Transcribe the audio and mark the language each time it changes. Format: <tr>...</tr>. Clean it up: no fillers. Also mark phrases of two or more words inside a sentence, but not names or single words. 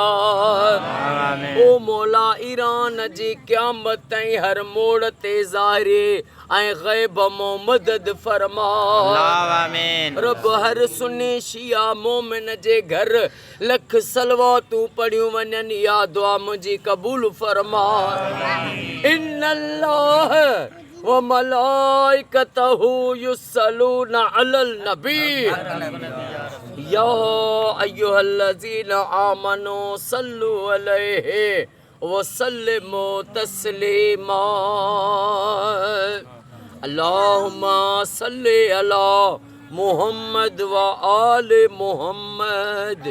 <sd>ओ मौला ईरान जी क़यामत ताईं हर मोड़ ते ज़ाहिरी ऐं ग़ैब मां मदद फरमा। रब हर सुन्नी शिया मोमिन जे घर लख सलवातूं पढ़ियूं वञनि, या दुआ मुंहिंजी क़बूल फरमा।</sd> <ar>إن الله وملائكته يصلون على النبي يا أيها الذين آمنوا صلوا عليه وسلموا تسليما. اللهم صل على محمد وآل محمد.</ar>